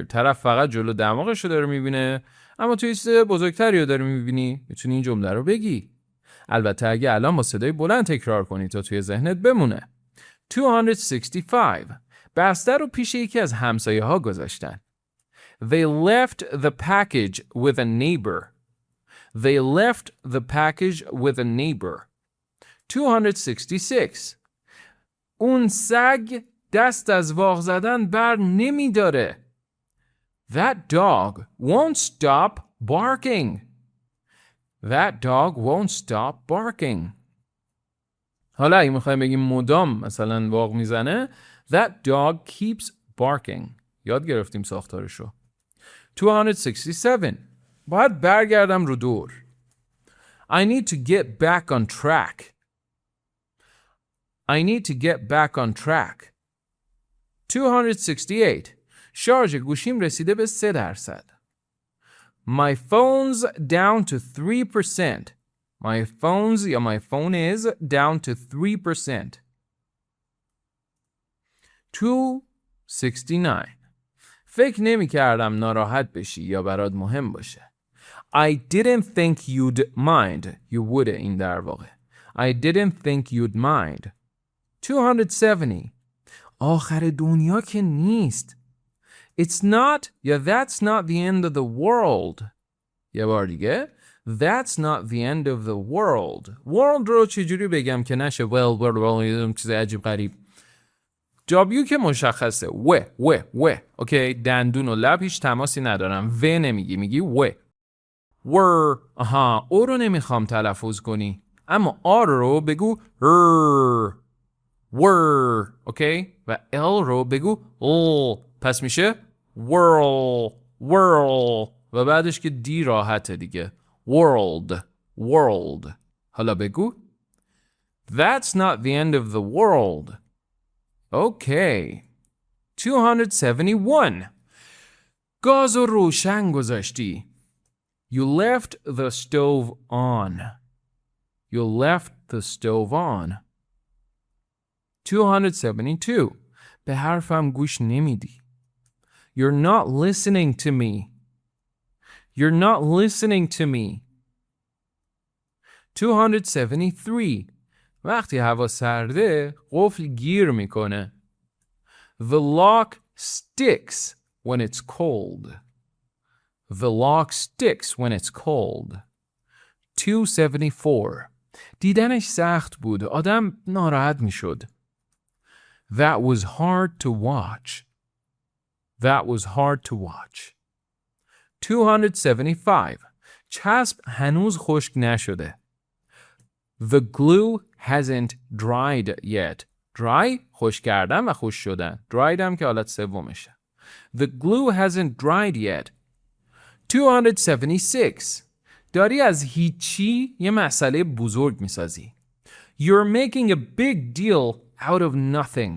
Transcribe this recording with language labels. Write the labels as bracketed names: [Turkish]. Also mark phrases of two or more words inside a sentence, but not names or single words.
[Persian] طرف فقط جلو دماغش رو داره میبینه، اما توی چیز بزرگتری رو داره میبینی. میتونی این جمله رو بگی. البته اگه الان با صدای بلند تکرار کنی تا توی ذهنت بمونه. 265. بستر رو پیش یکی از همسایه ها گذاشتن. [English] They left the package with a neighbor. They left the package with a neighbor. 266. [Persian] اون سگ دست از واق زدن بر نمی داره. [English] That dog won't stop barking. That dog won't stop barking. [Persian] حالا اگه میخوایم بگیم مدام مثلا واق میزنه، [English] That dog keeps barking. [Persian] یاد گرفتیم ساختارشو. 267. باید برگردم رو دور. [English] I need to get back on track. I need to get back on track. 268. [Persian] شارژ گوشیم رسیده به 3%. [English] My phone's down to 3%. My phone is down to 3%. 269. [Persian] فکر نمی کردم ناراحت بشی یا برات مهم باشه. [English] I didn't think you'd mind. You would [Persian] این در واقع. [English] I didn't think you'd mind. 270. [Persian] آخر دنیا که نیست. [English] It's not, yeah, that's not the end of the world. [Persian] یه بار دیگه. [English] That's not the end of the world. [Persian] World رو چجوری بگم که نشه well, چیز عجیب غریب. جابیو که مشخصه. و. اوکی، دندون و لب هیچ تماسی ندارم. و نمیگی، میگی و. ور. او رو نمیخوام تلفظ کنی. اما آر رو بگو ور. اوکی؟ و ال رو بگو ال. پس میشه world. و بعدش که دی راحته دیگه. world. حالا بگو [English] That's not the end of the world. Okay. 271. [Persian] گاز رو روشن گذاشتی. [English] You left the stove on. You left the stove on. 272. [Persian] به حرفم گوش نمیدی. [English] You're not listening to me. You're not listening to me. 273. [Persian] وقتی هوا سرده قفل گیر میکنه. [English] The lock sticks when it's cold. The lock sticks when it's cold. 274. [Persian] دیدنش سخت بود. آدم ناراحت میشد. [English] That was hard to watch. That was hard to watch. 275. [Persian] چسب هنوز خشک نشده. [English] The glue hasn't dried yet. [Persian] Dry خشک کردن و خشک شدن. Dried هم که حالت سومشه. [English] The glue hasn't dried yet. 276. [Persian] داری از هیچی یه مسئله بزرگ میسازی. [English] You're making a big deal out of nothing.